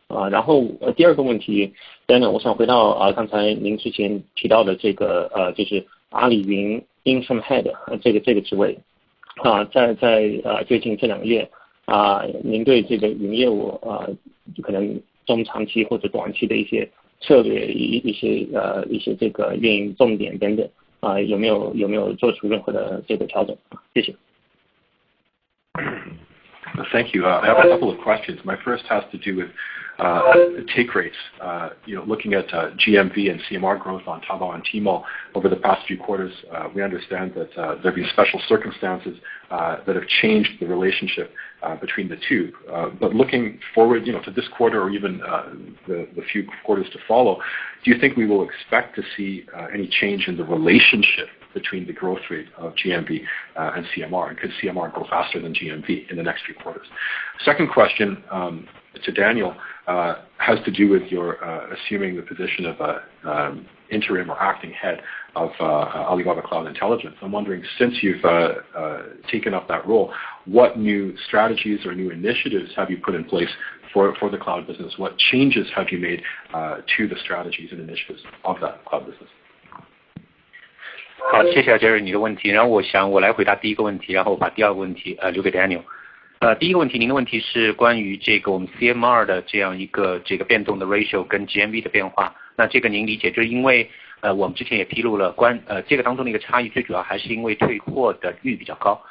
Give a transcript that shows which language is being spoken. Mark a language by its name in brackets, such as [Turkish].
[Chinese] 然后第2个问题 ，Daniel， 我想回到刚才您之前提到的这个就是阿里云 Interim Head 这个职位在最近这2个月您对这个云业务可能中长期或者短期的一些策略，一些这个运营重点等等有没有做出任何的这个调整？谢谢。 [English] Thank you. I have a couple of questions. My first has to do with take rates. Looking at GMV and CMR growth on Taobao and Tmall over the past few quarters, we understand that there have been special circumstances that have changed the relationship between the two. But looking forward, to this quarter or even the few quarters to follow, do you think we will expect to see any change in the relationship between the growth rate of GMV and CMR? And could CMR grow faster than GMV in the next few quarters? Second question to Daniel has to do with your assuming the position of interim or acting head of Alibaba Cloud Intelligence. I'm wondering, since you've taken up that role, what new strategies or new initiatives have you put in place for the cloud business? What changes have you made to the strategies and initiatives of that cloud business? [Chinese] 好，谢谢Jerry你的问题。然后我来回答第一个问题，然后把第2个问题留给 Daniel。第一个问题，您的问题是关于这个我们 CMR 的这样一个这个变动的 ratio 跟 GMV 的变化。那这个您理解，就是因为我们之前也披露了这个当中的一个差异，最主要还是因为退货的率比较高。